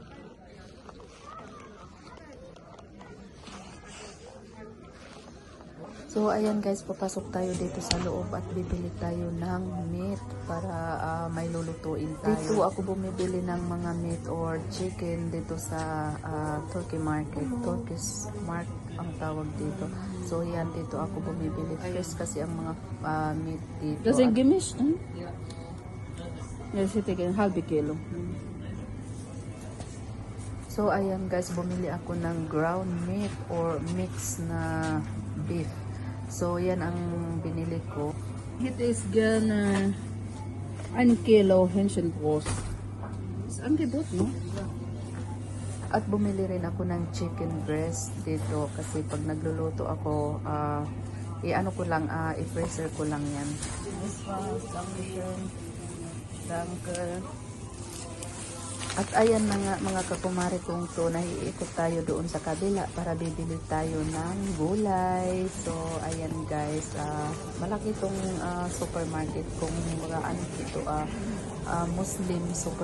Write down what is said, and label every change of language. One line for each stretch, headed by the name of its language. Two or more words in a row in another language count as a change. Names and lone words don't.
Filipino: So, ayan guys, papasok tayo dito sa loob at bibili tayo ng meat para may lulutuin tayo. Dito ako bumibili ng mga
English: meat or chicken
Filipino: dito sa Turkey market.
English: Turkish market
Filipino: ang tawag dito. So, yan, dito ako bumibili. Fresh kasi ang mga meat dito.
German: Das ist gemischt, ne? Ja, ich hätte gerne halbe Kilo.
Filipino: So, ayan guys, bumili ako ng
English: ground meat or mix
Filipino: na beef. So, yan ang binili ko.
German: Ich hätte es gerne 1 Kilo Hähnchenbrust. Ist Angebot, ne?
Filipino: At bumili rin ako ng
English: chicken breast
Filipino: dito kasi pag nagluluto ako, i-ano ko lang, i-freezer ko lang yan.
German: Das war's. Dankeschön. Danke.
Filipino: At ayan mga kakumari kong to, naiikot tayo doon sa kabila para bibili tayo ng gulay. So, ayan guys, malaki itong supermarket kung mga dito,
English: Muslim supermarket.